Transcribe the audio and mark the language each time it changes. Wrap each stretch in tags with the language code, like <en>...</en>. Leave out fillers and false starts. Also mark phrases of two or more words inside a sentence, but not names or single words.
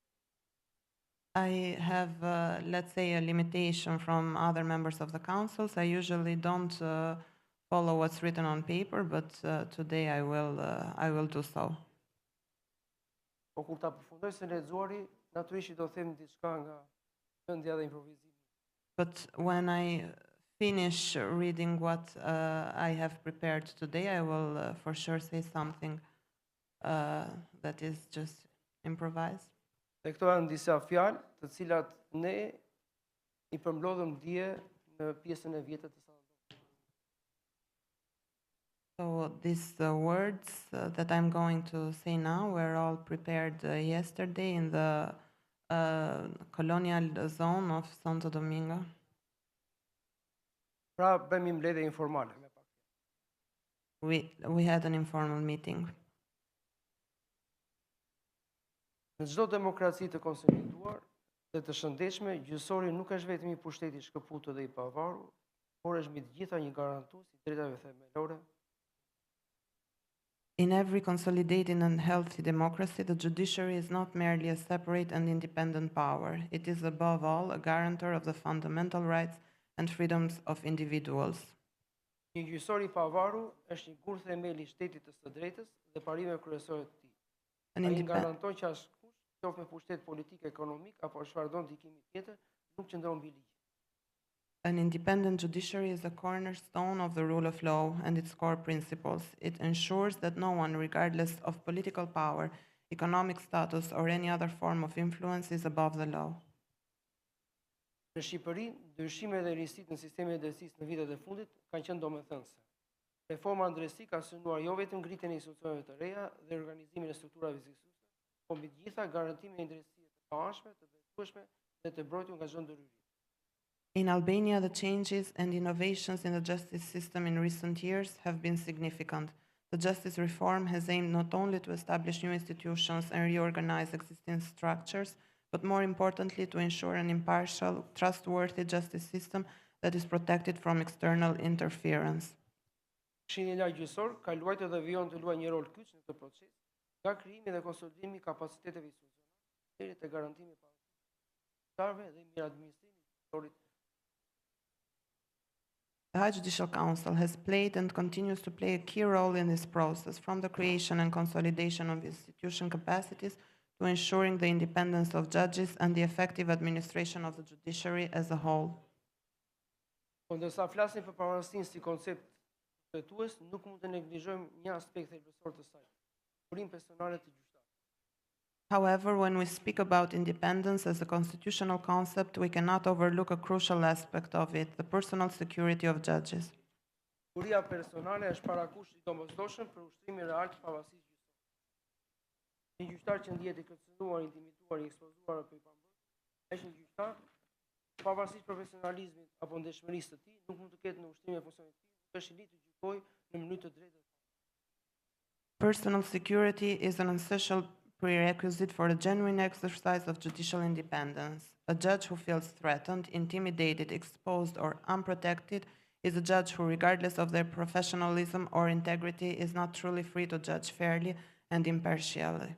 <en>I have, let's say, a limitation from other members of the councils. I usually don't follow what's written on paper, but today I will do so.</en> <sq>Po kur ta përfundoj së lexuari, natyrisht do them diçka nga mendja dhe improvizimi.</sq> <en>But when I finish reading what I have prepared today, I will for sure say something that is just improvised.</en> <sq>Dhe këto janë disa fjalë të cilat ne I përmblodhëm dje në pjesën e vjetër të Santo.</sq> <en>So these words that I'm going to say now were all prepared yesterday in the colonial zone of Santo Domingo.</en> <sq>Pra bëjmë mbledhje informale me pak.</sq> <en>We had an informal meeting.</en> <sq>Në çdo demokraci të konsoliduar dhe të shëndetshme, gjyqësori nuk është vetëm I pushteti I shkëputur dhe I pavarur, por është mbi të gjitha një garantues I drejtave themelore.</sq> <en>In every consolidated and healthy democracy, the judiciary is not merely a separate and independent power. It is above all a guarantor of the fundamental rights and freedoms of individuals.</en> <sq>Një gjyqësor I pavarur është një gur themeli I shtetit të së drejtës dhe parimeve kryesore të tij. Ai garanton që askush, qoftë me pushtet politik, ekonomik apo çfarëdo ndikimi tjetër, nuk qëndron mbi ligj.</sq> <en>An independent judiciary is a cornerstone of the rule of law and its core principles. It ensures that no one, regardless of political power, economic status, or any other form of influence, is above the law.</en> <sq>Në Shqipëri, ndryshimet dhe risitë në sistemin e drejtësisë në vitet e fundit kanë qenë domethënëse. Reforma në drejtësi ka synuar jo vetëm ngritjen e institucioneve të reja dhe organizimin e strukturave ekzekutive, por mbi të gjitha garantimin e drejtësisë të pashme, të besueshme dhe të mbrojtur nga çdo ndërhyrje.</sq> <en>In Albania, the changes and innovations in the justice system in recent years have been significant. The justice reform has aimed not only to establish new institutions and reorganize existing structures, but more importantly, to ensure an impartial, trustworthy justice system that is protected from external interference.</en> <sq>Këshilli Gjyqësor ka luajtur dhe vijon të luajë një rol kyç në këtë proces, nga krijimi dhe konsolidimi I kapaciteteve institucionale deri te garantimi I pavarësisë dhe mirë administrimi I gjyqësorit.</sq> <en>The High Judicial Council has played and continues to play a key role in this process, from the creation and consolidation of institution capacities to ensuring the independence of judges and the effective administration of the judiciary as a whole.</en> <sq>Ndërsa flasim për pavarësinë si koncept kushtetues, nuk mund të neglizhojmë një aspekt thelbësor të saj, sigurimën personale të gjyqtarëve.</sq> <en>However, when we speak about independence as a constitutional concept, we cannot overlook a crucial aspect of it, the personal security of judges.</en> <sq>Siguria personale është parakush i domosdoshëm për ushtrimin real të pavarësisë gjyqësore. Një gjyqtar që ndihet i kërcënuar, intimiduar, i ekspozuar apo i pambrojtur, është një gjyqtar pavarësisht profesionalizmit apo ndeshmërisë të tij, nuk mund të ketë në ushtrim e funksionit të tij, nuk është i ligjit të gjykojë në mënyrë të drejtë.</sq> <en>Personal security is an essential prerequisite for a genuine exercise of judicial independence. A judge who feels threatened, intimidated, exposed, or unprotected is a judge who, regardless of their professionalism or integrity, is not truly free to judge fairly and impartially.</en>